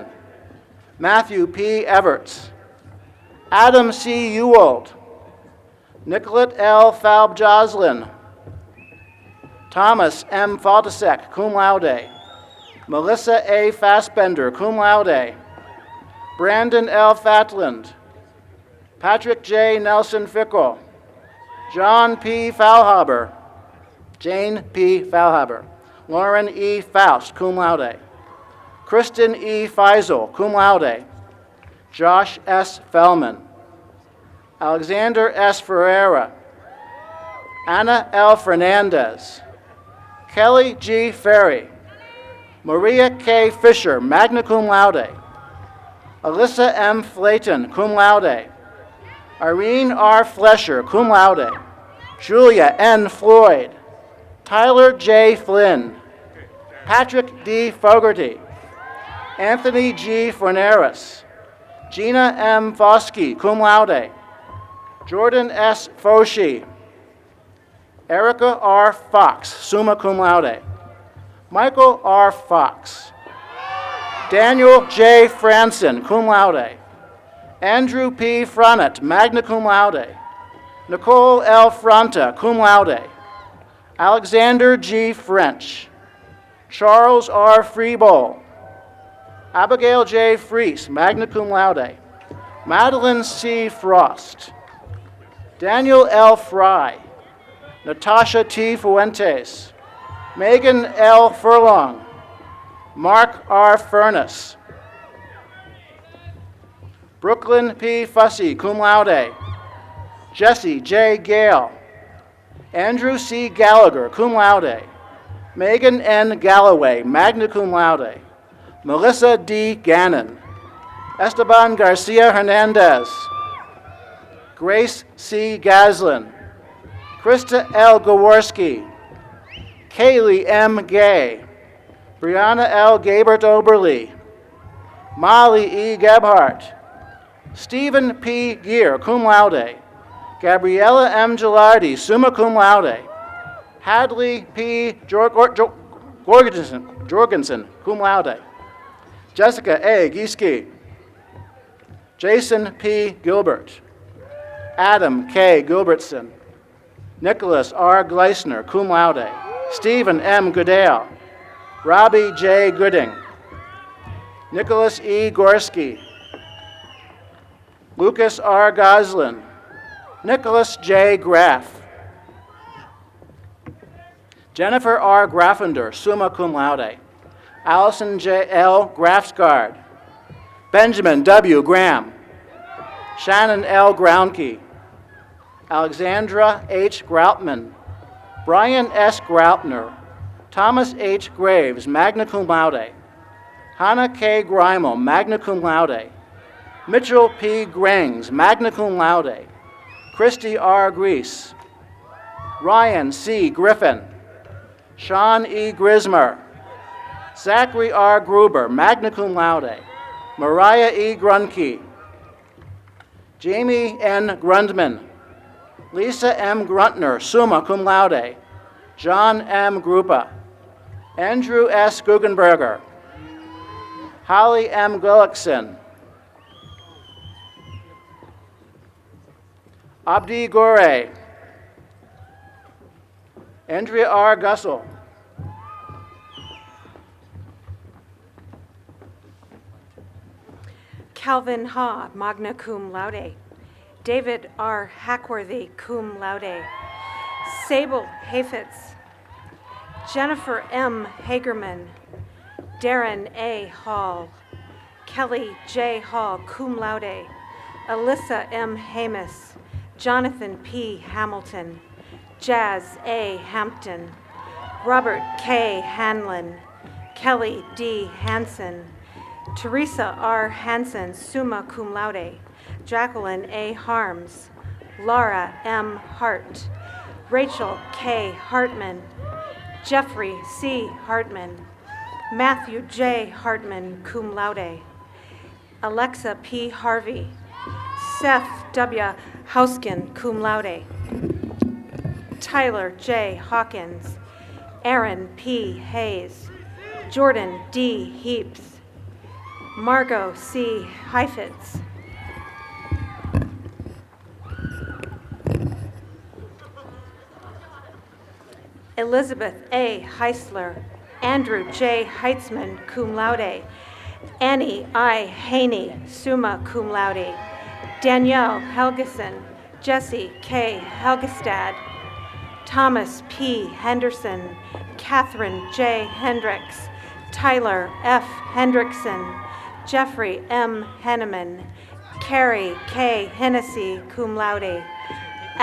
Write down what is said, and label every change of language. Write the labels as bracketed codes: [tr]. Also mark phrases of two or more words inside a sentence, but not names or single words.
[en] Matthew P. Everts. Adam C. Ewald. Nicolette L. Falb-Joslin. Thomas M. Faltasek, [la] cum laude. [en] Melissa A. Fassbender, [la] cum laude. [en] Brandon L. Fatland. Patrick J. Nelson Fickle. John P. Faulhaber. Jane P. Faulhaber. Lauren E. Faust, [la] cum laude. [en] Kristen E. Feisel, [la] cum laude. [en] Josh S. Fellman. Alexander S. Ferreira. Anna L. Fernandez. Kelly G. Ferry. Maria K. Fisher, [la] magna cum laude. [en] Alyssa M. Flayton, [la] cum laude. [en] Irene R. Flesher, [la] cum laude. [en] Julia N. Floyd. Tyler J. Flynn. Patrick D. Fogarty. Anthony G. Forneris. Gina M. Foskey, [la] cum laude. [en] Jordan S. Foshi. Erica R. Fox, [la] summa cum laude. [en] Michael R. Fox. Daniel J. Franson, [la] cum laude. [en] Andrew P. Fronnet, [la] magna cum laude. [en] Nicole L. Fronta, [la] cum laude. [en] Alexander G. French. Charles R. Freebowl. Abigail J. Fries, [la] magna cum laude. [en] Madeline C. Frost. Daniel L. Fry. Natasha T. Fuentes. Megan L. Furlong. Mark R. Furness. Brooklyn P. Fussy, [la] cum laude. [en] Jesse J. Gale. Andrew C. Gallagher, [la] cum laude. [en] Megan N. Galloway, [la] magna cum laude. [en] Melissa D. Gannon. Esteban Garcia Hernandez. Grace C. Gaslin. Krista L. Gaworski. Kaylee M. Gay. Brianna L. Gabert Oberly. Molly E. Gebhardt. Stephen P. Gear, [la] cum laude. [en] Gabriella M. Gilardi, [la] summa cum laude. [en] Hadley P. Jorgensen, [la] cum laude. [en] Jessica A. Gieske. Jason P. Gilbert. Adam K. Gilbertson. Nicholas R. Gleisner, [la] cum laude. [en] Stephen M. Goodale. Robbie J. Gooding. Nicholas E. Gorski. Lucas R. Goslin. Nicholas J. Graff. Jennifer R. Graffender, [la] summa cum laude. [en] Allison J. L. Grafsgard. Benjamin W. Graham. Shannon L. Groundkey. Alexandra H. Groutman. Brian S. Groutner. Thomas H. Graves, [la] magna cum laude. [en] Hannah K. Greimel, [la] magna cum laude. [en] Mitchell P. Grangs, [la] magna cum laude. [en] Christy R. Grease. Ryan C. Griffin. Sean E. Grismer. Zachary R. Gruber, [la] magna cum laude. [en] Mariah E. Grunke. Jamie N. Grundman. Lisa M. Gruntner, [la] summa cum laude. [en] John M. Grupa. Andrew S. Guggenberger. Holly M. Gullickson. Abdi Gore. Andrea R. Gussel. Calvin Ha, [la] magna cum laude. [en] David R. Hackworthy, [la] cum laude. [en] Sable Hafetz. Jennifer M. Hagerman. Darren A. Hall. Kelly J. Hall, [la] cum laude. [en] Alyssa M. Hamus. Jonathan P. Hamilton. Jazz A. Hampton. Robert K. Hanlon. Kelly D. Hansen. Teresa R. Hansen, [la] summa cum laude. [en] Jacqueline A. Harms. Laura M. Hart. Rachel K. Hartman. Jeffrey C. Hartman. Matthew J. Hartman, [la] cum laude. [en] Alexa P. Harvey. Seth W. Hauskin, [la] cum laude. [en] Tyler J. Hawkins. Aaron P. Hayes. Jordan D. Heaps. Margot C. Heifetz. Elizabeth A. Heisler. Andrew J. Heitzman, [la] cum laude. [en] Annie I. Haney, [la] summa cum laude. [en] Danielle Helgeson. Jesse K. Helgestad. Thomas P. Henderson. Catherine J. Hendricks. Tyler F. Hendrickson. Jeffrey M. Henneman. Carrie K. Hennessy, [la] cum laude.